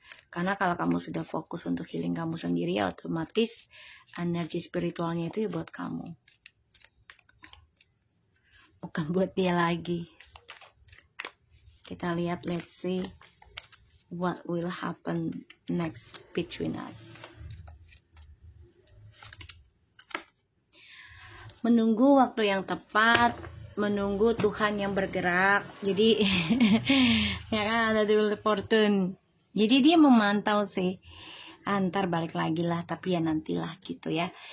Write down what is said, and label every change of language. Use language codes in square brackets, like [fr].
[id] Karena kalau kamu sudah fokus untuk healing kamu sendiri, ya otomatis energi spiritualnya itu ya buat kamu, bukan buat dia lagi. Kita lihat, [en] let's see what will happen next between us. [id] Menunggu waktu yang tepat, menunggu Tuhan yang bergerak. Jadi ya kan ada Wheel of Fortune. Jadi dia memantau sih, antar balik lagi lah, tapi ya nantilah gitu ya.